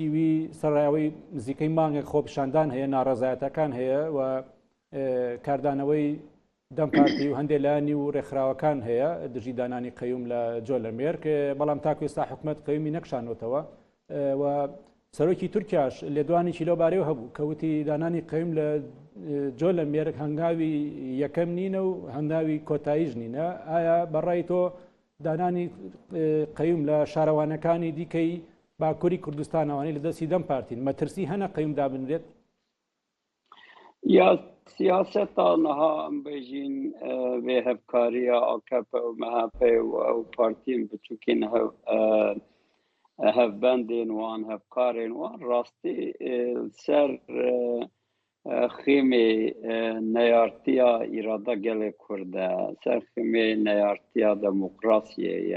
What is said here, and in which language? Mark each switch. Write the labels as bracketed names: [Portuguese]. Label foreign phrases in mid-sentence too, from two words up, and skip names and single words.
[Central Kurdish] وی سەرڕایەوەی نزیکەی مانگێک خۆپیشاندان هەیە، ناڕەزایەتەکان هەیە و کاردانەوەی دەم پارتی و هەندێک لایانی و ڕێکخراوەکان هەیە دژی دانانی قەیوم لە جۆلەمێرگ، بەڵام تاکو ئێستا حکوومەت قەیومی نەکشانۆتەوە و سەرۆکی تورکیاش لێدوانێکی لەوبارەیەوە هەبوو کەوتی دانانی قەیوم لە جۆلەمێرگ هەنگاوی یەکەم نینە و هەنگاوی کۆتاییش نینە. ئایا بەڕای تۆ دانانی قەیوم لە شارەوانەکانی دیکەی باکووری کوردستانەوانی لە دەستی دەم پارتین مەترسی هەنە قەیوم دابنرێت؟ [Kurdish] Ya siyaseta niha em bêjîn vê hevkariya AKP û MHP û ew partiyên biçûkên hevbendên wan, hevkarên wan rastî ser xêmê neyartiya îrada gelê Kurd e, ser xêmê neyartiya demokrasiyê ye.